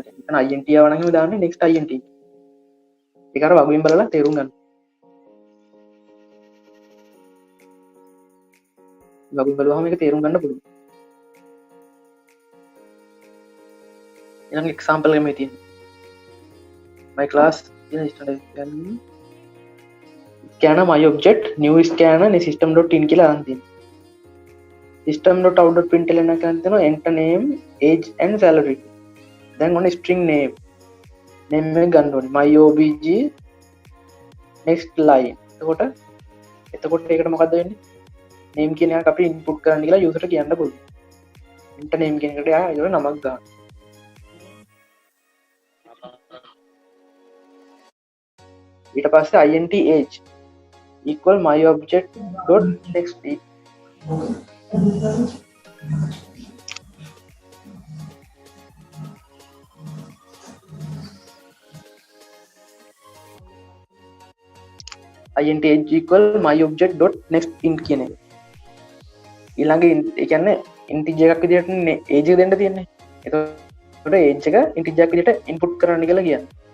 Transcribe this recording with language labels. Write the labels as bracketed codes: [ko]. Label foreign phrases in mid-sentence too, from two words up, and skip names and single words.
[si] එතන int ආව නම් දාන්නේ [en] next int. [si] ඒක අර වගුවෙන් බලලා තේරුම් ගන්න. වගුවෙන් බලුවාම මේක තේරුම් ගන්න පුළුවන්. ඊළඟ example එකක් මේ තියෙනවා. [en] my class [si] කියන ස්ටඩි ගන්න [en] scanner my object new scanner ne system.in [si] කියලා අරන් තියෙනවා system.out.println එක ගන්න තියෙනවා [en] enter name age and salary [si] දැන් ඔන්න [en] string name [si] එක ගන්න ඕනේ [en] my obj next line [si] එතකොට ඒකට මොකද්ද වෙන්නේ name කියන එක අපි input කරන්න කියලා user ට කියන්න පුළුවන් [en] enter name [si] කියන එකට ඒක නමක් ගන්න ඊට පස්සේ [en] int age equal my object dot next int age equal my object dot next int [si] කියන එක ඊළඟ ඒ කියන්නේ integer එකක් විදිහට age එක දෙන්න තියෙන්නේ එතකොට age එක integer එකක් විදිහට input කරන්න කියලා කියන්නේ